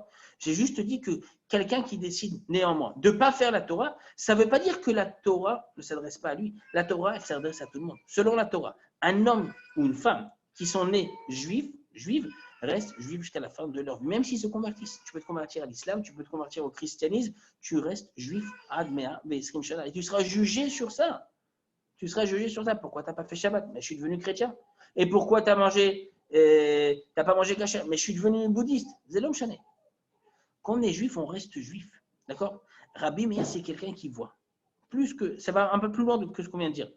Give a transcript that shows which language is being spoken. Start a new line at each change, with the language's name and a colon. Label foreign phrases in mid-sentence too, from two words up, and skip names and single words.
French: J'ai juste dit que quelqu'un qui décide néanmoins de ne pas faire la Torah, ça ne veut pas dire que la Torah ne s'adresse pas à lui. La Torah, elle s'adresse à tout le monde. Selon la Torah, un homme ou une femme qui sont nés juifs restent juifs jusqu'à la fin de leur vie. Même s'ils se convertissent. Tu peux te convertir à l'islam, tu peux te convertir au christianisme, tu restes juif
Hebrew: עד מאה ועשרים שנה.
French: Et tu seras jugé sur ça. Tu seras jugé sur ça. Pourquoi tu n'as pas fait Shabbat? Mais je suis devenu chrétien. Et pourquoi tu n'as pas mangé kasher? Mais je suis devenu bouddhiste. C'est l'homme chané. Quand on est juif, on reste juif. D'accord? Rabbi Meir, c'est quelqu'un qui voit. Plus que, ça va un peu plus loin que ce qu'on vient de dire.